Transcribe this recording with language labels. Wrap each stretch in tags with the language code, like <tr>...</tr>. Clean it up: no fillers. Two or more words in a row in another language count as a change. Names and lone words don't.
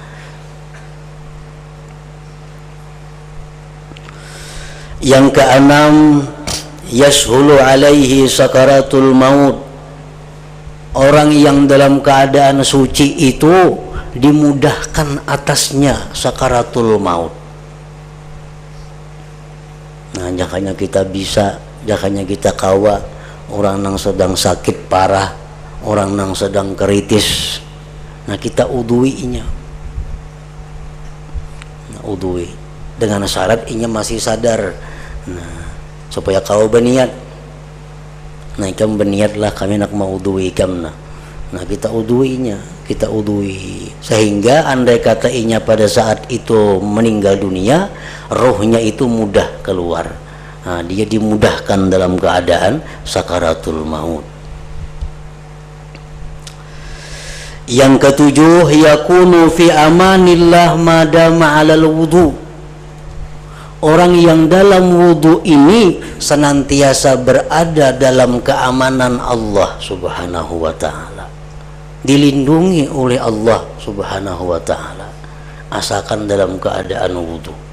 <bjn>Yang keenam,</bjn> <ar>يسهل عليه سكرات الموت.</ar> <bjn>Orang yang dalam keadaan suci itu dimudahkan atasnya sakaratul maut. Nah jakanya kita bisa, jakanya kita kawa orang yang sedang sakit parah, orang yang sedang kritis, nah kita uduinya. Nah, udui dengan syarat inya masih sadar. Nah supaya kau berniat, nah ikam berniatlah kami nak mau udui ikam. Nah kita uduinya, kita udui sehingga andai kata inya pada saat itu meninggal dunia, rohnya itu mudah keluar. Nah, dia dimudahkan dalam keadaan sakaratul maut. Yang ketujuh,</bjn> <ar>يكون في أمان الله ما دام على الوضوء.</ar> <bjn>Orang yang dalam wudu ini senantiasa berada dalam keamanan Allah</bjn> <ar>سبحانه وتعالى,</ar> <bjn>dilindungi oleh Allah</bjn> <ar>سبحانه وتعالى</ar> <bjn>asalkan dalam keadaan wudu.</bjn>